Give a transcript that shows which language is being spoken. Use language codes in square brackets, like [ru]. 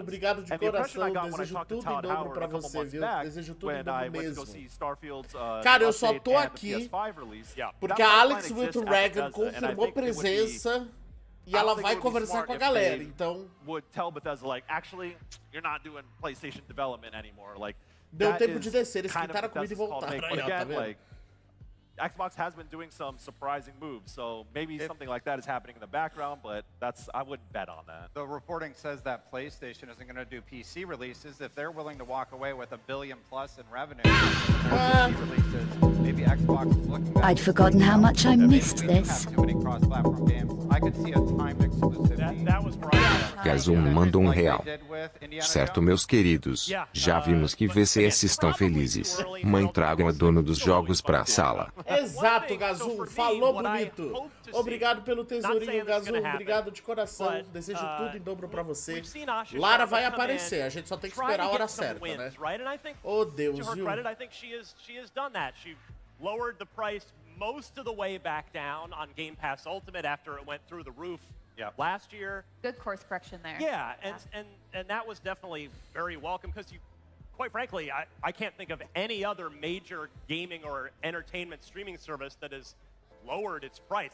[pt] Obrigado de coração. Desejo tudo em dobro pra você, viu? Desejo tudo em dobro mesmo. Cara, eu só tô aqui porque a Alex with Dragon confirmou presença E ela vai conversar com a galera, então... [en] Would tell Bethesda, like, actually, you're not doing PlayStation development anymore. Like, [pt] deu tempo de descer, eles quitaram a comida e voltaram. [en] But again, like, Xbox has been doing some surprising moves, so maybe something like that is happening in the background, but I wouldn't bet on that. The reporting says that PlayStation isn't going to do PC releases. If they're willing to walk away with $1 billion plus in revenue, PC releases, maybe Xbox is looking at I'd forgotten how much I missed this. too many cross-platform games. I could see a timed exclusivity. That was right. [pt] Gazum mandou R$1. Certo, meus queridos. Já vimos que VCS estão felizes. Mãe, tragam a dona dos jogos pra sala. Exato, Gazum. Falou bonito. Obrigado pelo tesourinho, Gazum. Obrigado de coração. Desejo tudo em dobro pra você. Lara vai aparecer. A gente só tem que esperar a hora certa, né? Oh, Deus, viu? [en] I think she has done that. She lowered the price most of the way back down on Game Pass Ultimate after it went through the roof last year. Good course correction there. Yeah, and that was definitely very welcome because you, quite frankly, I can't think of any other major gaming or entertainment streaming service that has lowered its price.